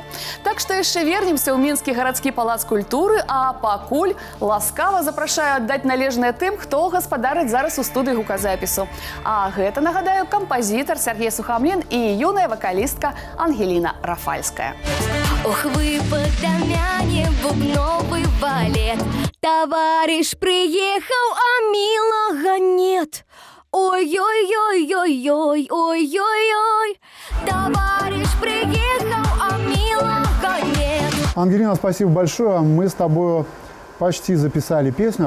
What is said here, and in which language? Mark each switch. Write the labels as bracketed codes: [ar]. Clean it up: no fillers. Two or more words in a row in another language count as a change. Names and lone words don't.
[be] Так што яшчэ вернемся ў мінскі гарадскі палац культуры, а пакуль ласкава запрашаю аддаць належнае тым, хто гаспадарыць зараз у студыі гуказапісу. А гэта, нагадаю, кампазітар Сергей Сухомлин і юная вакалістка Ангеліна Рафальская. [ru] Ох, выпад да мяне бубновый валет. Товарищ приехал, а милого нет. Ой-ой-ой-ой-ой, ой-ой-ой. Товарищ приехал, а милого нет. Ангелина, спасибо большое. Мы с тобой почти записали песню.